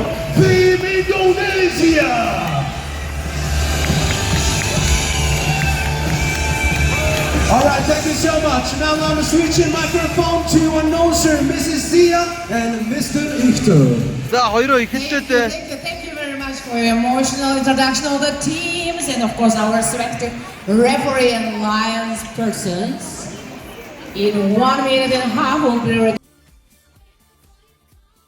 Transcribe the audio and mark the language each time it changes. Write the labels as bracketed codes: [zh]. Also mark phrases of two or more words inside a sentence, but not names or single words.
[en] Team Indonesia! Alright, thank you so much. Now I'm going to switch in microphone to announcer Mrs. Zia and Mr. Ichter. [mn] За хоёроо ихэлтэй дээ. [en] Thank you very much for your emotional introduction of the teams and of course our respective referee and lions persons. In 1 minute and a half we'll be ready.